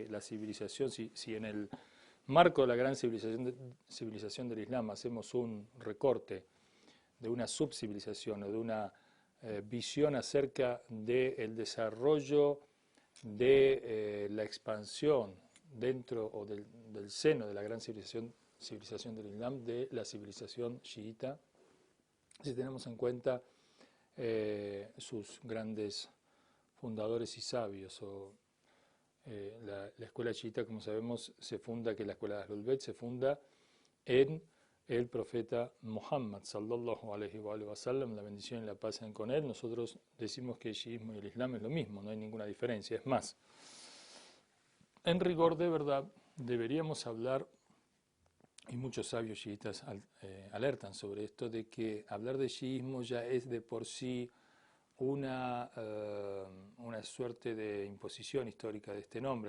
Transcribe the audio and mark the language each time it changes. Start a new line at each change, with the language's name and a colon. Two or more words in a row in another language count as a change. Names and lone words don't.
Spanish: la civilización, si en el marco de la gran civilización del Islam hacemos un recorte de una subcivilización o de una visión acerca del desarrollo de la expansión dentro o del seno de la gran civilización del Islam, de la civilización chiita, si tenemos en cuenta sus grandes fundadores y sabios. La escuela chiita, como sabemos, que la escuela de Ahlul Bayt se funda en el profeta Muhammad,
Arabic: صلى الله عليه وسلم,
Spanish: la bendición y la paz sean con él. Nosotros decimos que el chiismo y el Islam es lo mismo, no hay ninguna diferencia. Es más, en rigor de verdad, deberíamos hablar, y muchos sabios chiitas alertan sobre esto, de que hablar de chiismo ya es de por sí una suerte de imposición histórica de este nombre.